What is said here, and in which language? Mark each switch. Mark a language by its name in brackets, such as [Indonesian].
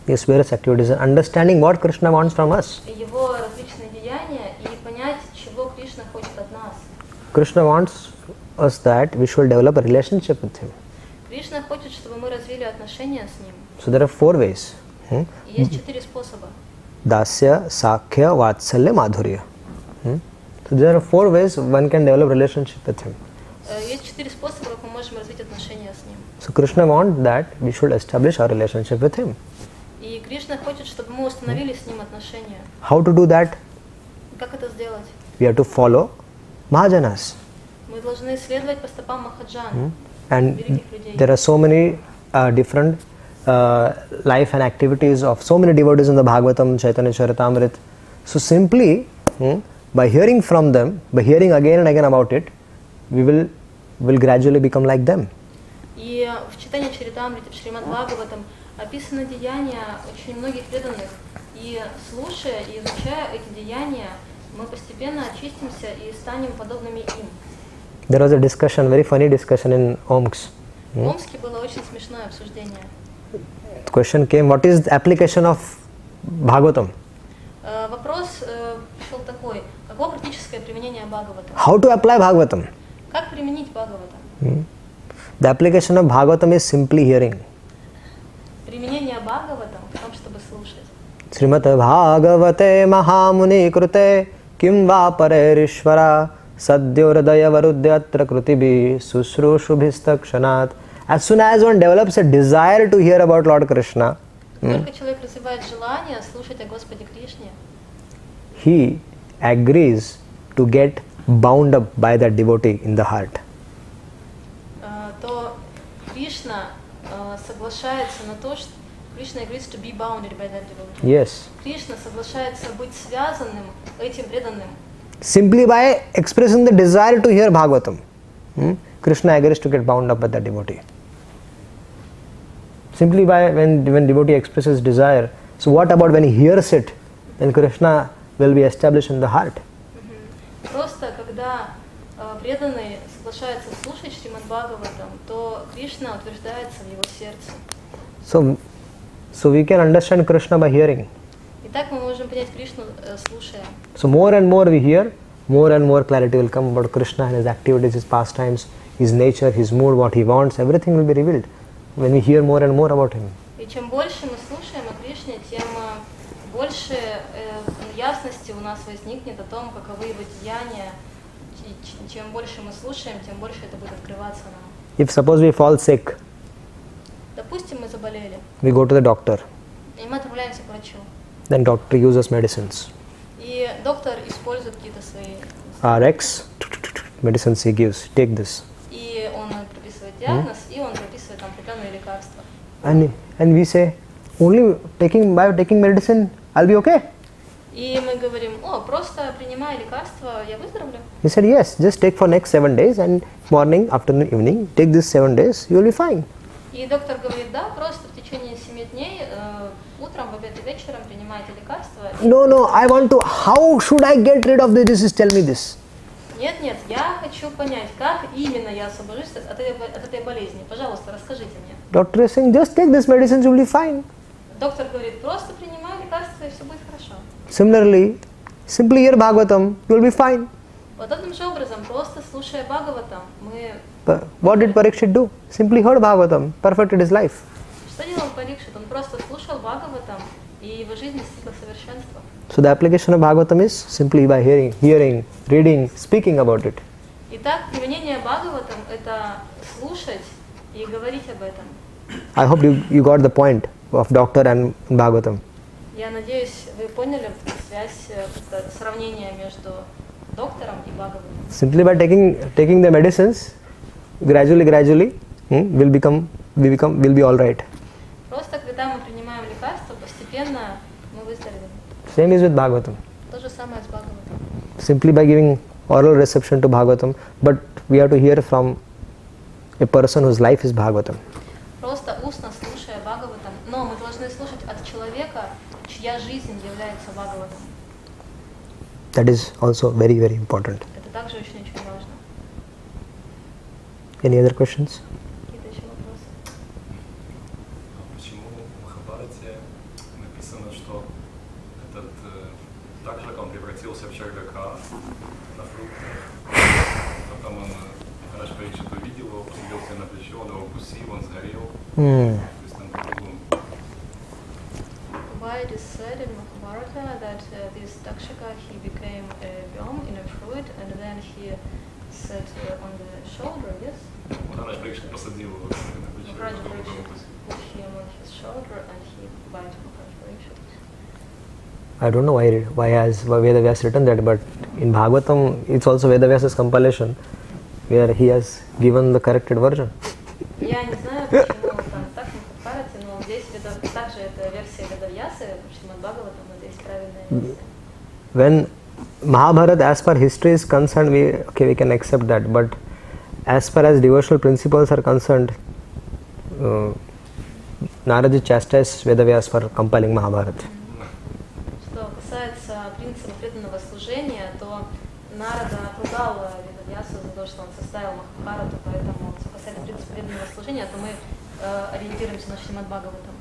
[English] Yes, various activities, and understanding what Krishna wants from us. [Russian] Его различные деяния и понять, чего Кришна хочет от нас. [English] Krishna wants us that we should develop a relationship with him. [Russian] Кришна хочет, чтобы мы развили отношения с ним. [English] So there are 4 ways. [Russian] И есть 4 способа. [Sanskrit] Dasya, Sakhya, Vatsalya, Madhurya. [English] So there are 4 ways one can develop relationship with him. [Russian] Есть 4 способа, как мы можем развить отношения с ним. [English] So Krishna wants that we should establish our relationship with him. [Russian] И Кришна хочет, чтобы мы установили с ним отношения. [English] How to do that? [Russian] Как это сделать? [English] We have to follow Mahajanas. [Russian] Мы должны следовать по стопам Махаджан, [English] And [Russian] великих людей. [English] there are so many different life and activities of so many devotees in the Bhagavatam, Chaitanya Charitamrita. So simply by hearing from them, by hearing again and again about it, we will gradually become like them. [Russian] И в читании Чаритамрите, в Шримад Бхагаватам описаны деяния очень многих преданных. И слушая и изучая эти деяния, мы постепенно очистимся и станем подобными им. [English] There was a discussion, very funny discussion in Omsk. [Russian] В Омске было очень смешное обсуждение. [English] The question came, what is the application of Bhagavatam? [Russian] Вопрос пришел такой: какое практическое применение Бхагаватам? [English] How to apply Bhagavatam? [Russian] Как применить Бхагаватам? [English] The application of Bhagavatam is simply hearing. [Russian] Применение Бхагаватам в том, чтобы слушать. [Sanskrit] Srimate Bhagavate Mahamuni Krute Kim va Parerishvara Sadyo Hridaya Varudyatra Krutibhi Susrushubhistakshanat. [English] As soon as one develops a desire to hear about Lord Krishna, [Russian] Только человек развивает желание слушать о Господе Кришне, [English] he agrees to get bound up by that devotee in the heart. [Russian] то Кришна соглашается на то, что [English] Krishna agrees to be bounded by that devotee. Yes. [Russian] Кришна соглашается быть связанным этим преданным. [English] Simply by expressing the desire to hear Bhagavatam, Krishna agrees to get bound up with that devotee. Simply by when devotee expresses desire. So what about when he hears it? Then Krishna will be established in the heart. [Russian] Просто когда преданный соглашается слушать Шримад Бхагаватам, то Кришна утверждается в его сердце. [English] So we can understand Krishna by hearing. [Russian] И так мы можем понять Кришну, слушая. [English] So more and more we hear, more and more clarity will come about Krishna and his activities, his pastimes, his nature, his mood, what he wants, everything will be revealed when we hear more and more about him. [Russian] И чем больше мы слушаем о Кришне, тем больше ясности у нас возникнет о том, каковы его деяния. Чем больше мы слушаем, тем больше это будет открываться нам. [English] If suppose we fall sick, [Russian] Допустим, мы заболели, [English] we go to the doctor, [Russian] и мы отправляемся к врачу. [English] then doctor uses medicines. [Russian] И доктор использует какие-то свои... [English] RX, medicines he gives, take this. [Russian] И он прописывает диагноз, и он прописывает там определенные лекарства. [English] And we say, only by taking medicine, I'll be okay. [Russian] И мы говорим, просто принимая лекарства, я выздоровлю. [English] He said, yes, just take for next 7 days and morning, afternoon, evening, take this 7 days, you will be fine. [Russian] И доктор говорит, да, просто в течение 7 дней, утром, в обед и вечером принимайте лекарства. [English] No, I want to, how should I get rid of this? Tell me this. [Russian] Нет, я хочу понять, как именно я освобожусь от этой болезни. Пожалуйста, расскажите мне. [English] Doctor is saying, just take this medicine, you will be fine. [Russian] Доктор говорит, просто принимай лекарства, и все будет хорошо. [English] Similarly, simply hear Bhagavatam, you will be fine. [Russian] Подобным же образом, просто слушая Бхагаватам, мы... [English] But what did Parikshit do? Simply heard Bhagavatam, perfected his life. [Russian] Что делал Парикшит? Он просто слушал Бхагаватам, и его жизнь достигла совершенства. [English] So the application of Bhagavatam is simply by hearing, reading, speaking about it. [Russian] Итак, применение Бхагаватам – это слушать и говорить об этом. [English] I hope you got the point of doctor and Bhagavatam. [Russian] Я надеюсь, вы поняли связь, сравнение между доктором и Бхагаватом. [English] Simply by taking the medicines, gradually, we'll be all right. [Russian] Просто когда мы принимаем лекарства, постепенно постепенно мы выздоровеем. [English] Same is with Bhagavatam. [Russian] То же самое с Бхагаватом. [English] Simply by giving oral reception to Bhagavatam, but we have to hear from a person whose life is Bhagavatam. [Russian] Просто устно слушая Бхагаватам, но мы должны слушать от человека, чья жизнь является Бхагаватом. [English] That is also very, very important. [Russian] Это также очень-очень важно. [English] Any other questions? [Russian] Какие-то еще вопросы? Почему в Махабхарате написано, что этот так же, как он превратился в червяка на фрукты, потом он, Маharaj Parikshit увидел его, посадил себе на плечо, он его укусил, он сгорел. То есть там по-другому. [English] Why it is said in Mahabharata that this Takshaka, he became a worm in a fruit and then he sat on the shoulder, yes? [Russian] Маharaj Parikshit посадил его на плечо, [English] Maharaj [Russian] потом его [English] Parikshit [Russian] укусил. [English] put him on his shoulder and he bite Maharaj Parikshit. I don't know why has Vedavyas written that, but in Bhagavatam it's also Vedavyas's compilation where he has given the corrected version. [Russian] Я не знаю, почему там так в Махабхарате, но здесь также это версия Ведавьясы, Шримад Бхагаватам, это есть правильная версия. [English] When Mahabharata, as per history is concerned, we can accept that, but as far as devotional principles are concerned, Narada chastised Vedavyas for compiling Mahabharata. [Russian] Что касается принципа преданного служения, то Нарада отругал Ведавьясу за то, что он составил Махабхарату, поэтому что касается принципа преданного служения, то мы ориентируемся на Шримад Бхагаватам.